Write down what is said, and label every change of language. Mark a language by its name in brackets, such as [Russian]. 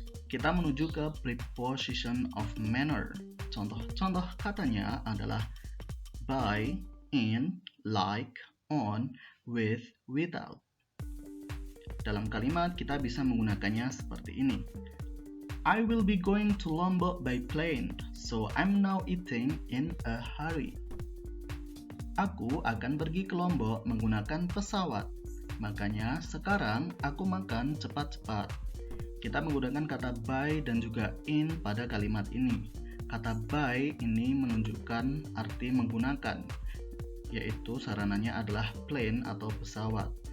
[Indonesian] Kita menuju ke preposition of manner. Contoh katanya adalah by, in, like, on, with, without. Dalam kalimat kita bisa menggunakannya seperti ini. [English] I will be going to Lombok by plane, so I'm now eating in a hurry. [Indonesian] Aku akan pergi ke Lombok menggunakan pesawat, makanya sekarang aku makan cepat-cepat. Kita menggunakan kata by dan juga in pada kalimat ini. Kata by ini menunjukkan arti menggunakan, yaitu sarananya adalah plane atau pesawat.